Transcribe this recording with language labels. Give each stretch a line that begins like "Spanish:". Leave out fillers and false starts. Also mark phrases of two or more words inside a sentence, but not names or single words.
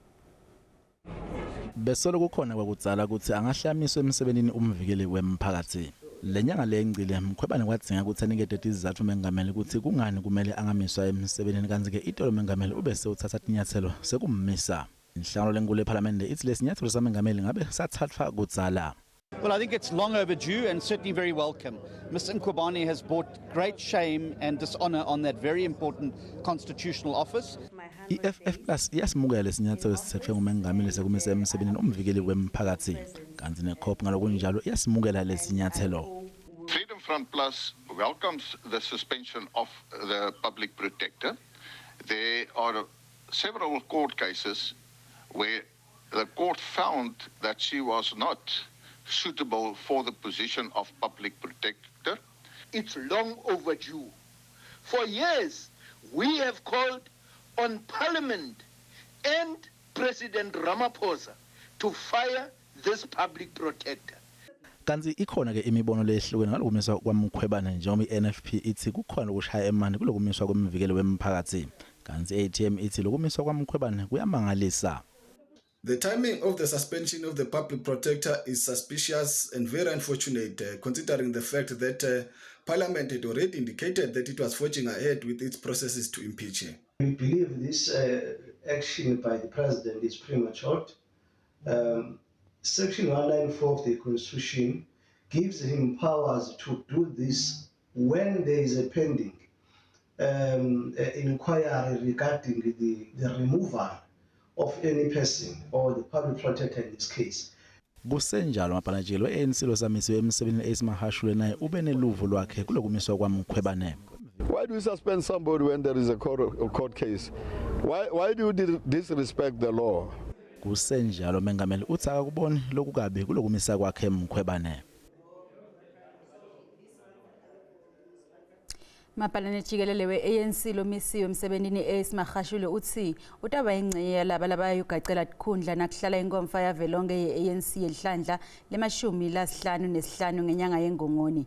Swati: Besolo kukhona kwakudzala ukuthi angahlamiswa emsebentini umvikeli wemphakathi. Lenyanga lengcile Mkhwebane kwadzinga ukuthi anikete izizathu Mengameli ukuthi kungani kumele angamiswa emsebentini kanti-ke itolo Mengameli ubese uthatha tinyathelo sekummisa. Inhlangano lenkulu ephalamende ithi lesinyathelo saMengameli ngabe sathathwa kudzala.
English: Well, I think it's long overdue and certainly very welcome. Mr. Mkhwebane has brought great shame and dishonor on that very important constitutional office.
Swati: EFF Plus yasimukela lesinyathelo esithethwe nguMengameli sekumisa emsebentini umvikeli wemphakathi. Kanti neCOP ngalokunjalo yasimukela lesinyathelo.
English: Freedom Front Plus welcomes the suspension of the public protector. There are several court cases where the court found that she was not suitable for the position of public protector. It's long overdue. For years, we have called on Parliament and President Ramaphosa to fire this public protector.
Swati: Kanti ikhona ke imibono lehlukene ngalokumiswa kwaMkhwebane njengoba iNFP ithi kukhona ukushaya emani kulokumiswa kwemvikeli wemphakathi. Kanti iATM ithi lokumiswa kwaMkhwebane kuyamangalisa.
English: The timing of the suspension of the public protector is suspicious and very unfortunate, considering the fact that Parliament had already indicated that it was forging ahead with its processes to impeach her. We believe this action by the President is premature. Section 194 of the Constitution gives him powers to do this when there is a pending inquiry regarding the removal of any person or the public protector in this case.
Swati: Kusenjalo maphanatshelo ANC losamisiwe emsebenzini Magashule naye ube neluvo lwakhe kulokumiswa kwaMkhwebane.
English: Why do you suspend somebody when there is a court case? Why do you disrespect the law?
Swati: Kusenjalo Mengameli uthi akakuboni lokukabi kulokumisa kwakhe Mkhwebane. Mapalane jikelele we-ANC lomisiwe emsebenzini Magashule uthi utawuba yincenye yalaba labayugacela tikhundla nakuhlala inkomfa yavelonke ye-ANC yelihlandla le-15 ngenyanga yeNgongoni.